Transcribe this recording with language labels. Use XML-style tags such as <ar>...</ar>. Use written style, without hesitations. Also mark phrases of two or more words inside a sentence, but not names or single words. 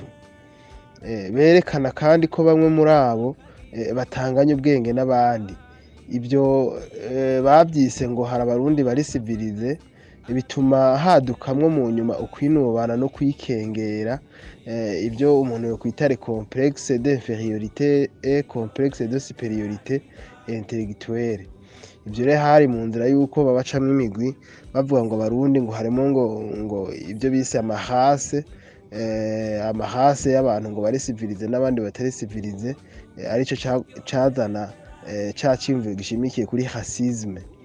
<rn>Berekana kandi ko bamwe muri abo batanganya ubwenge n'abandi. Ibyo babyise ngo hari Abarundi bari civilize, bituma hadukamwo mu nyuma ukwinubana no kwikengera, ibyo umuntu yokwita</rn> <fr>complexe d'infériorité et complexe de supériorité intellectuelle.</fr> <rn>Ibyo rero hari mu nzira yuko babacamwe imigwi bavuga ngo Abarundi ngo harimo ngo ibyo bise amahase y'abantu ngo bari civilize n'abandi batari civilize, arico cazana cimviro gishimikiye kuri racisme.</rn>